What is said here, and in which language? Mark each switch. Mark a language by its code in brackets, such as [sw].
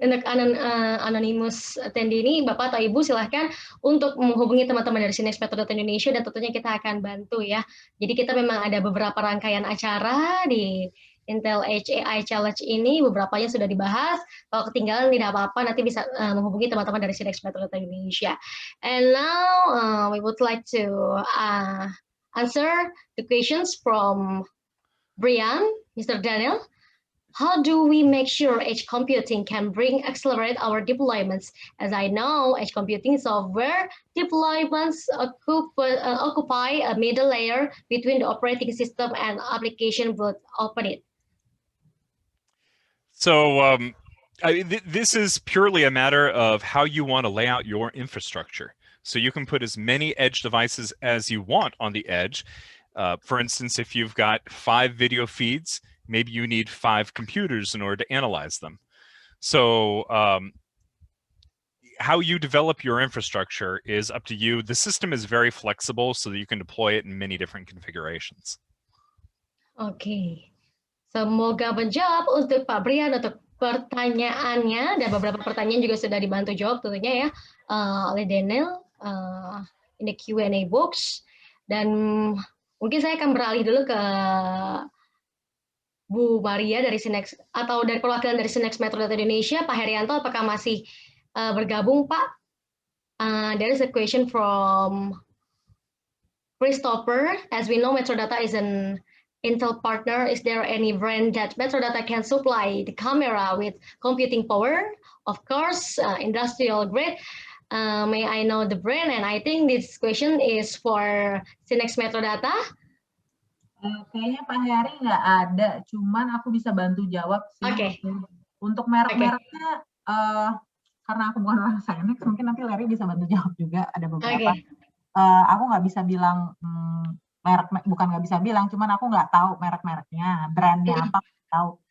[id] untuk anonymous attendee ini, Bapak atau Ibu silahkan untuk menghubungi teman-teman dari Synnex Metrodata Indonesia dan tentunya kita akan bantu ya. Jadi kita memang ada beberapa rangkaian acara di Intel Edge AI Challenge ini, beberapanya sudah dibahas. Kalau ketinggalan tidak apa-apa, nanti bisa menghubungi teman-teman dari Synnex Metrodata Indonesia. [en] And now we would like to answer the questions from Brian, Mr. Daniel. How do we make sure edge computing can accelerate our deployments? As I know, edge computing software deployments occupy a middle layer between the operating system and application would open it. So this is purely a matter of how you want to lay out your infrastructure. So you can put as many edge devices as you want on the edge. For instance, if you've got 5 video feeds, maybe you need 5 computers in order to analyze them. So how you develop your infrastructure is up to you. The system is very flexible so that you can deploy it in many different configurations. [id] Oke, semoga menjawab untuk Pak Brian untuk pertanyaannya, dan beberapa pertanyaan juga sudah dibantu jawab tentunya ya oleh Daniel [en] in the Q&A box. [id] Dan mungkin saya akan beralih dulu ke Bu Maria dari Synnex, atau dari perwakilan dari Synnex Metrodata Indonesia, Pak Herianto, apakah masih bergabung, Pak? [en] There is a question from Christopher. As we know, Metrodata is an Intel partner. Is there any brand that Metrodata can supply the camera with computing power? Of course, industrial grade. May I know the brand? And I think this question is for Synnex Metrodata. [id] Kayaknya Pak Heri nggak ada, cuman aku bisa bantu jawab sih. Oke. Untuk merek-mereknya, karena aku bukan orang Synnex, mungkin nanti Larry bisa bantu jawab juga. Ada beberapa. Aku nggak bisa bilang merek, bukan nggak bisa bilang, cuman aku nggak tahu merek-mereknya, brandnya apa nggak tahu.